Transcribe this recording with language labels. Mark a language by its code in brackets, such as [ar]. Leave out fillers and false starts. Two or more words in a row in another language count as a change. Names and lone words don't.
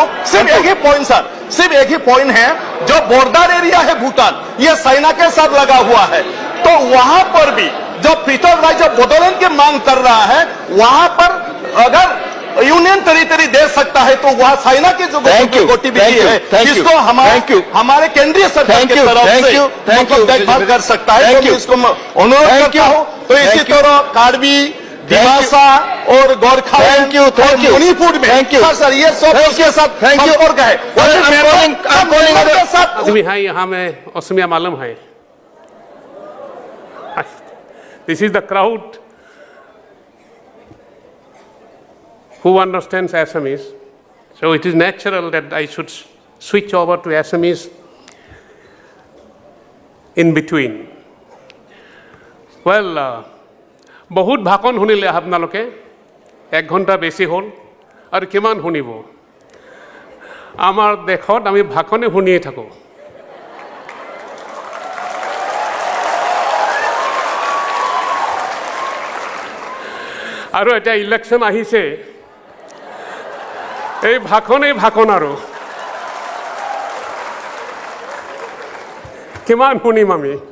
[hi] सिर्फ एक ही पॉइंट सर, सिर्फ एक ही पॉइंट है, जो [en] border area [hi] है भूटान ये चाइना के साथ लगा हुआ है, तो वहां पर भी जो पृथक राज्य बोडोलैंड की मांग कर रहा है वहां पर अगर [en] union territory [hi] दे सकता है तो वह चाइना की जो गतिविधि है जिसको हमारे केंद्रीय सरकार की तरफ से देखभाल कर सकता है, तो इसको अनुरोध करता हूं। तो इसी तरह कार्बी, दिमासा और गोरखालैंड और मणिपुर में सर ये सब उसके साथ संपर्क है। तुम्हें है यहाँ में असमिया मालूम है, [en] this is the crowd who understands Assamese, so it is natural that I should switch over to Assamese in between. Well, [as] বহুত ভাষণ শুনিলে আপোনালোকে, 1 ঘণ্টা বেছি হ'ল আৰু কিমান শুনিব? আমাৰ দেশত আমি ভাষণে শুনিয়ে থাকো। আৰু এটা ইলেকশ্যন আহিছে, এই ভাষণ আৰু কিমান শুনিম আমি?